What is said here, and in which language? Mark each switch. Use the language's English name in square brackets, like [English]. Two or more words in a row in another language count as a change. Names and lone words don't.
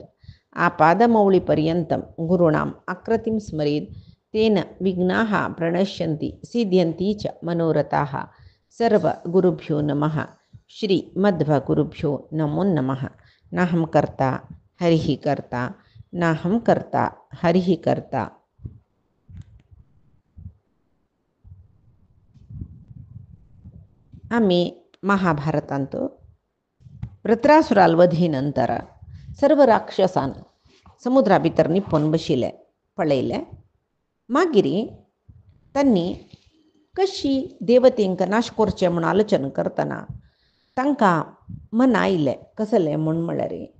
[Sanskrit] आपादमौलिपर्यन्तं गुरूणाम् आकृतिं स्मरेत् तेन विघ्नाः प्रणश्यन्ति सिद्ध्यन्ति च मनोरथाः। सर्वगुरुभ्यो नमः। श्रीमद्भगुरुभ्यो नमो नमः। नाहं कर्ता हरिः कर्ता नाहं कर्ता हरिः कर्ता। [Konkani] आम्ही महाभारतांत वृत्रासुराल वधीनंतर सर्व राक्षसान समुद्रा भितर निप्पोन बशिले पळयले मागिरी त्यांनी कशी देवतेंक नाश करचे म्हणून आलोचन करतना तांकां मन आयलें कसलें म्हूण म्हळ्यार